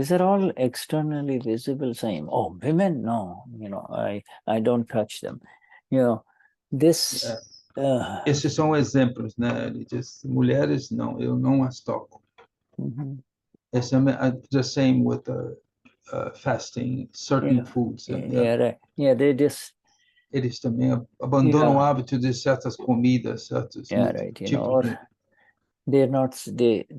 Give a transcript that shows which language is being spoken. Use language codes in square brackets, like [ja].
[en] These are all externally visible signs. Oh, women, no, I don't touch them. This. [pt] Esses são exemplos, né? Ele diz, mulheres, não, eu não as toco. [en] It's the same with fasting, certain foods. They just. [pt] Eles também abandonam o hábito de certas comidas, certos tipos de...